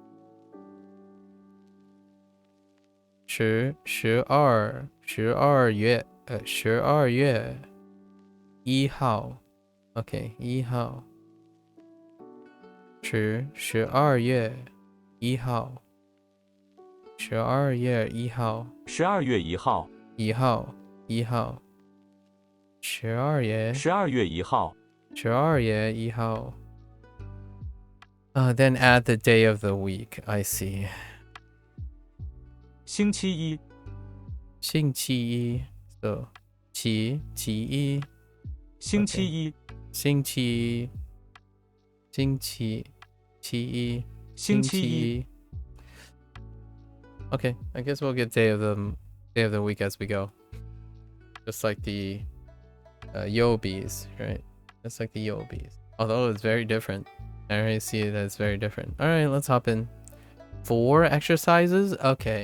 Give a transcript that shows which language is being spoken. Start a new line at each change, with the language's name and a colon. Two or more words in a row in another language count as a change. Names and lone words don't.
Chinese: 12 月1号 Okay, 1号 12月1号12月1号 12月1号， 1号12月 12月1号，
English: 1号 Then add the day of the week. I see.
Chinese: 星期一，星期一 So 期一星期一，星期一星期一，
English: Okay, I guess we'll get day of the week as we go. Just like the Yobis, right? Just like the Yobis. Although it's very different. I already see it as very different. Alright, let's hop in. 4 exercises? Okay.